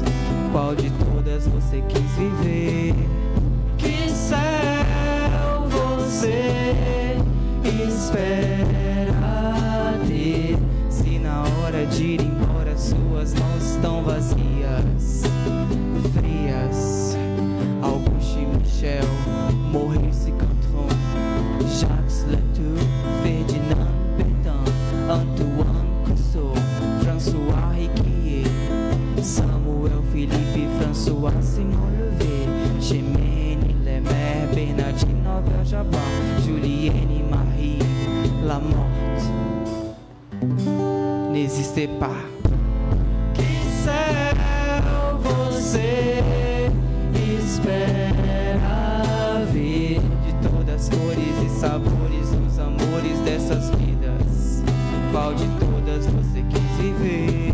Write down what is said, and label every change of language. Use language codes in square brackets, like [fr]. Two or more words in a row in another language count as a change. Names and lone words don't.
[pt] Qual de todas você quis viver? Que céu você espera ter? Se na hora de ir embora suas mãos estão vazias, frias. [fr] Auguste Michel, Maurice Cantron, Jacques Latour, Ferdinand Pétain, Antoine Clouseau, François Riquier, Samuel Philippe, François Simon Levé, Chemene Lemaire, Bernardine Novel Jabbar, Julienne Marie, La Morte n'existait pas. [pt] Que céu você espera ver de todas as cores e sabores dos amores dessas vidas? Qual de todas você quis viver?